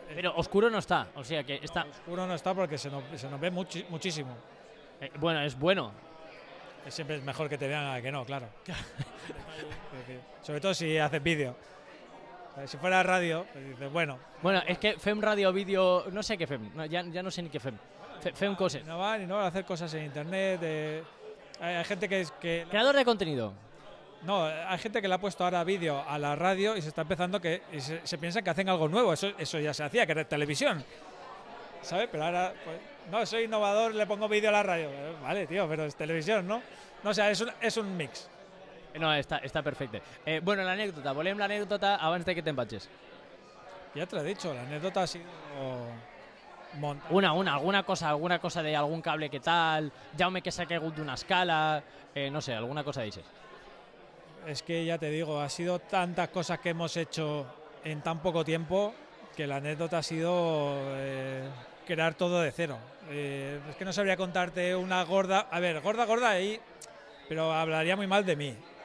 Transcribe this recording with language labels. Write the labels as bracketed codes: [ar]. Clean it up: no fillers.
[es] Pero oscuro no está, o sea que está... No, oscuro no está porque se nos ve muchísimo. Bueno, es bueno. Siempre es mejor que te vean a que no, claro. Sobre todo si haces vídeo. Si fuera radio, pues dices, bueno. [ca] Bueno, es que fem radio, vídeo, no sé què fem, ja no sé ni què fem. Fem coses. [es] No va a hacer cosas en internet. Hay gente que... Creador de contenido. No, hay gente que le ha puesto ahora vídeo a la radio y se está empezando y se piensa que hacen algo nuevo. Eso ya se hacía, que era televisión. ¿Sabes? Pero ahora, pues, no, soy innovador, le pongo vídeo a la radio. Vale, tío, pero es televisión, ¿no? No, o sea, es un mix. [ca] No, està perfecte. Bueno, l'anècdota, volem l'anècdota abans de que te'n vagis. [es] Ya te lo he dicho, la anécdota ha sido... [ca] Alguna cosa de algún cable que tal, Jaume que s'ha caigut d'una escala, no sé, [es] alguna cosa dices. Es que ya te digo, ha sido tantas cosas que hemos hecho en tan poco tiempo que la anécdota ha sido crear todo de cero. Es que no sabría contarte una gorda... A ver, gorda ahí, pero hablaría muy mal de mí.